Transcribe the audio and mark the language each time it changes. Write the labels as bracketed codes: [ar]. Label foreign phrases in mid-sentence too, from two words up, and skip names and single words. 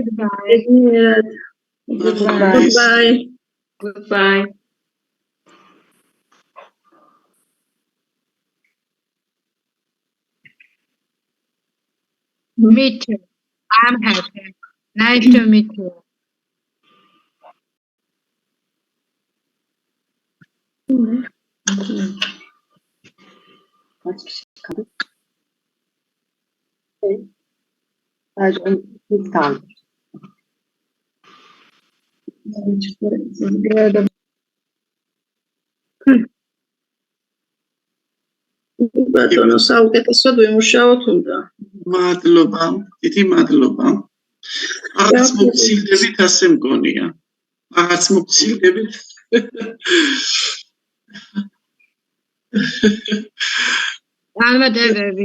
[en] Goodbye. Goodbye. Goodbye. Me too. I'm happy. Nice to meet you. [tr] Kaç kişi kaldı? Sadece biz kaldık. Bir arada [ka] ბატონო, საუკეთესოდ ვიმუშაოთ უნდა. მადლობა, დიდი მადლობა. აღარც მოგცილდებით ასე მგონია. აღარც მოგცილდებით. წარმატებები.